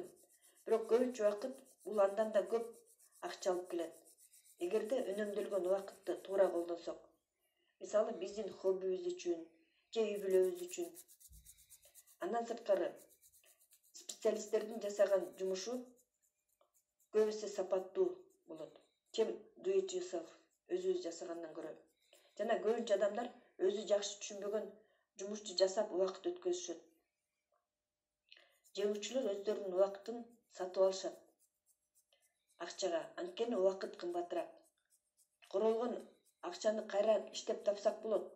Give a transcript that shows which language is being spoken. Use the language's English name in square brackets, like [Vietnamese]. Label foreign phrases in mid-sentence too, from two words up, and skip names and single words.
[Kyrgyz] Бирок көбүнчө убакыт бул андан да көп акча алып келет. Эгерде үнөмдөлгөн убакытты туура колдонсок. Мисалы биздин хоббибиз үчүн, же үй бүлөбүз үчүн. Андан сырткары специалисттердин жасаган жумушу көбүсү сапаттуу болот. [English] Чем do it yourself, [Kyrgyz] өзүбүз жасагандан көрө. Жана көбүнчө адамдар өзү жакшы түшүнбөгөн жумушту жасап убакыт өткөзүшөт. Жеңүүчүлөр өздөрүнүн убакытын сатып алышат. Акчага, анткени убакыт кымбатыраак. Королгон акчаны кайра иштеп тапсак болот.